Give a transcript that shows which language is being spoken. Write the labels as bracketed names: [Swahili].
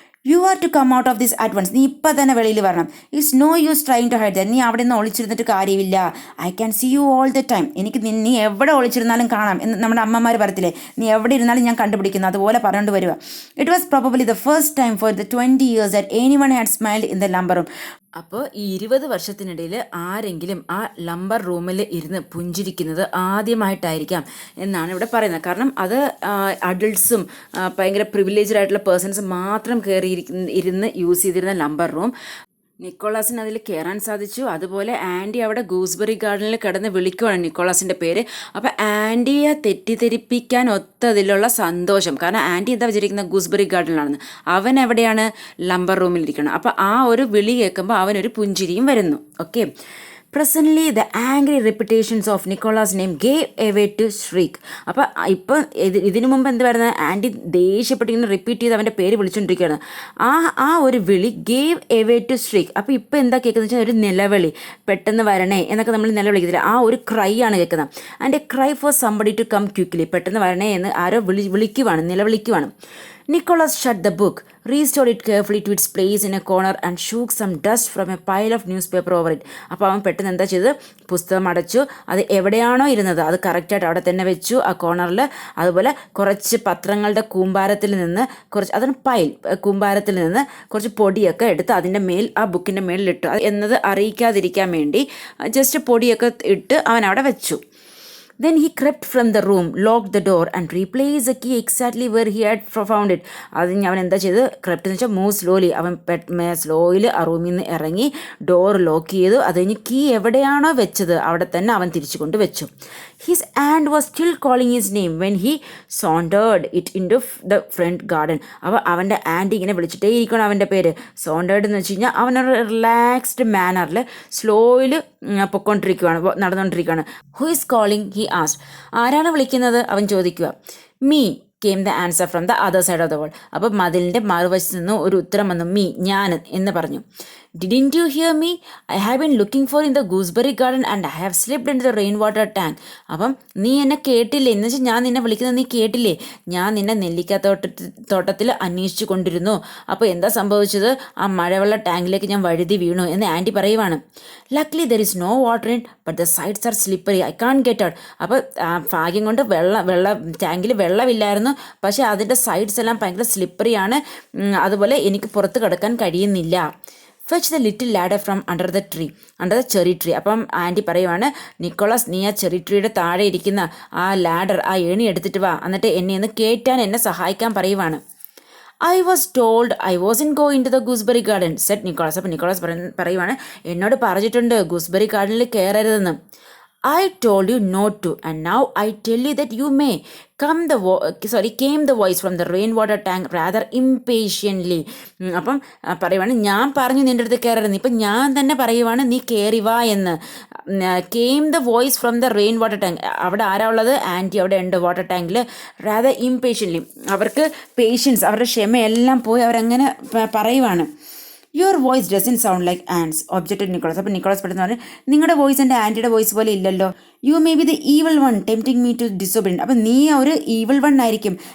[English] You are to come out of this at once. [Malayalam] നീ ഇപ്പം തന്നെ വെളിയിൽ വരണം. [English] It's no use trying to hide that. [Malayalam] നീ അവിടെ നിന്ന് ഒളിച്ചിരുന്നിട്ട് കാര്യമില്ല. [English] I can see you all the time. [Malayalam] എനിക്ക് നീ എവിടെ ഒളിച്ചിരുന്നാലും കാണാം എന്ന് നമ്മുടെ അമ്മമാർ പറയത്തില്ലേ, നീ എവിടെ ഇരുന്നാലും ഞാൻ കണ്ടുപിടിക്കുന്നു. അതുപോലെ പറഞ്ഞുകൊണ്ട് വരിക. [English] It was probably the first time for the 20 years that anyone had smiled in the lumber room. [Malayalam] അപ്പോൾ ഈ 20 വർഷത്തിനിടയിൽ ആരെങ്കിലും ആ ലംബർ റൂമിൽ ഇരുന്ന് പുഞ്ചിരിക്കുന്നത് ആദ്യമായിട്ടായിരിക്കാം എന്നാണ് ഇവിടെ പറയുന്നത്. കാരണം അത് അഡൾട്ട്സും ഭയങ്കര പ്രിവിലേജ്ഡ് ആയിട്ടുള്ള പേഴ്സൺസ് മാത്രം ഇരുന്ന് യൂസ് ചെയ്തിരുന്ന ലംബർ റൂം. നിക്കോളാസിന് അതിൽ കയറാൻ സാധിച്ചു. അതുപോലെ ആൻറ്റി അവിടെ ഗൂസ്ബെറി ഗാർഡനിൽ കിടന്ന് വിളിക്കുവാണ് നിക്കോളാസിൻ്റെ പേര്. അപ്പോൾ ആൻറ്റിയെ തെറ്റിദ്ധരിപ്പിക്കാൻ ഒത്തതിലുള്ള സന്തോഷം. കാരണം ആൻറ്റി എന്താ വിചാരിക്കുന്നത്? ഗൂസ്ബെറി ഗാർഡനിലാണെന്ന്. അവൻ എവിടെയാണ്? ലംബർ റൂമിലിരിക്കണം. അപ്പോൾ ആ ഒരു വിളി കേൾക്കുമ്പോൾ അവനൊരു പുഞ്ചിരിയും വരുന്നു. Okay. [English] Presently, the angry repetitions of Nicola's name gave away to shriek. [Malayalam] അപ്പോൾ ഇപ്പം ഇതിനു മുമ്പ് എന്ത് പറയുന്നത്? ആൻറ്റി ദേഷ്യപ്പെട്ടിങ്ങനെ റിപ്പീറ്റ് ചെയ്ത് അവൻ്റെ പേര് വിളിച്ചുകൊണ്ടിരിക്കുകയാണ്. ആ ഒരു വിളി [English] Gave away to shriek. [Malayalam] അപ്പോൾ ഇപ്പം എന്താ കേൾക്കുന്നത് വെച്ചാൽ ഒരു നിലവിളി, പെട്ടെന്ന് വരണേ എന്നൊക്കെ നമ്മൾ നിലവിളിക്കത്തില്ല. ആ ഒരു ക്രൈ ആണ് കേൾക്കുന്നത്. [English] And a cry for somebody to come quickly. [Malayalam] പെട്ടെന്ന് വരണേ എന്ന് ആരോ നിലവിളിക്കുവാണ്. [English] Nicholas shut the book, restored it carefully to its place in a corner and shook some dust from a pile of newspaper over it. [Malayalam] അപ്പോൾ അവൻ പെട്ടെന്ന് എന്താ ചെയ്തത്? പുസ്തകം അടച്ചു. അത് എവിടെയാണോ ഇരുന്നത് അത് കറക്റ്റായിട്ട് അവിടെ തന്നെ വെച്ചു, ആ കോർണറിൽ. അതുപോലെ കുറച്ച് പത്രങ്ങളുടെ കൂമ്പാരത്തിൽ നിന്ന് കൂമ്പാരത്തിൽ നിന്ന് കുറച്ച് പൊടിയൊക്കെ എടുത്ത് അതിൻ്റെ മേൽ, ആ ബുക്കിൻ്റെ മേലിലിട്ടു. എന്നത് അറിയിക്കാതിരിക്കാൻ വേണ്ടി ജസ്റ്റ് പൊടിയൊക്കെ ഇട്ട് അവൻ അവിടെ വെച്ചു. [English] Then he crept from the room, locked the door and replaced the key exactly where he had found it. [Malayalam] അതിന് അവൻ എന്താ ചെയ്ത്? ക്രെപ്റ്റ് എന്ന് വെച്ചാൽ [English] Move slowly. [Malayalam] അവൻ സ്ലോയിൽ ആ റൂമിൽ നിന്ന് ഇറങ്ങി ഡോർ ലോക്ക് ചെയ്തു. അത് കഴിഞ്ഞ് കീ എവിടെയാണോ വെച്ചത് അവിടെ തന്നെ അവൻ തിരിച്ചു കൊണ്ട് വെച്ചു. [English] His aunt was still calling his name when he sauntered it into the front garden. [Malayalam] അപ്പോൾ അവൻ്റെ ആൻറ്റി ഇങ്ങനെ വിളിച്ചിട്ടേ ഇരിക്കണം അവൻ്റെ പേര്. സോണ്ടേർഡ് എന്ന് വെച്ച് കഴിഞ്ഞാൽ അവനൊരു റിലാക്സ്ഡ് മാനറിൽ സ്ലോയിൽ നടന്നുകൊണ്ടിരിക്കുകയാണ്. [English] Who is calling? He asked. [Malayalam] ആരാണ് വിളിക്കുന്നത്? അവൻ ചോദിക്കുക. [English] Me came the answer from the other side of the wall. [Malayalam] അപ്പോൾ മതിലിൻ്റെ മറുവശത്ത് നിന്ന് ഒരു ഉത്തരം വന്നു. മീ, ഞാൻ എന്ന് പറഞ്ഞു. [English] Didn't you hear me? I have been looking for in the gooseberry garden and I have slipped into the rainwater tank. [Malayalam] അപ്പം നീ എന്നെ കേട്ടില്ലേ? എന്ന് വെച്ചാൽ ഞാൻ നിന്നെ വിളിക്കുന്നത് നീ കേട്ടില്ലേ? ഞാൻ നിന്നെ നെല്ലിക്കാത്തോട്ടത്തിൽ അന്വേഷിച്ചു കൊണ്ടിരുന്നു. അപ്പോൾ എന്താ സംഭവിച്ചത്? ആ മഴവെള്ള ടാങ്കിലേക്ക് ഞാൻ വഴുതി വീണു എന്ന് ആൻറ്റി പറയുവാണ്. [English] Luckily there is no water in it, but the sides are slippery. I can't get out. [Malayalam] അപ്പോൾ ഭാഗ്യം കൊണ്ട് ടാങ്കിൽ വെള്ളമില്ലായിരുന്നു, പക്ഷേ അതിൻ്റെ സൈഡ്സ് എല്ലാം ഭയങ്കര സ്ലിപ്പറിയാണ്. അതുപോലെ എനിക്ക് പുറത്ത് കിടക്കാൻ കഴിയുന്നില്ല. [English] Fetch the little ladder from under the cherry tree. [Malayalam] അപ്പം ആൻറ്റി പറയുവാണ്, നിക്കോളാസ്, നീ ആ ചെറി ട്രീയുടെ താഴെ ഇരിക്കുന്ന ആ ലാഡർ, ആ ഏണി എടുത്തിട്ട് വാ, എന്നിട്ട് എന്നെ കയറ്റാൻ എന്നെ സഹായിക്കാൻ പറയുവാണ്. [English] I was told I wasn't going to the gooseberry garden, said Nicholas. [Malayalam] അപ്പോൾ നിക്കോളാസ് പറയുവാണ്, എന്നോട് പറഞ്ഞിട്ടുണ്ട് ഗൂസ്ബെറി ഗാർഡനിൽ കയറരുതെന്ന്. [English] I told you not to, and now I tell you that you may. Came the voice from the rainwater tank rather impatiently. [Malayalam] അപ്പം പറയുവാണ്, ഞാൻ പറഞ്ഞു നിൻ്റെ അടുത്ത് കയറരുത്, ഇപ്പം ഞാൻ തന്നെ പറയുവാണ് നീ കയറി വാ എന്ന്. [English] Came the voice from the rainwater tank. [Malayalam] അവിടെ ആരാ ഉള്ളത്? ആൻറ്റി അവിടെ ഉണ്ട് വാട്ടർ ടാങ്കിൽ. [English] rather impatiently. [Malayalam] അവർക്ക് പേഷ്യൻസ്, അവരുടെ ക്ഷമയെല്ലാം പോയി അവരങ്ങനെ പറയുവാണ്. [English] Your voice doesn't sound like aunt's, objected Nicholas. [Malayalam] അപ്പോൾ നിക്കോളസ് പെട്ടെന്ന് പറഞ്ഞു, നിങ്ങളുടെ വോയിസ് എൻ്റെ ആൻറ്റിയുടെ വോയിസ് പോലെ ഇല്ലല്ലോ. [English] You may be the evil one tempting me to disobedient. [Malayalam] അപ്പം നീ ഒരു ഈവിൾ വൺ ആയിരിക്കും.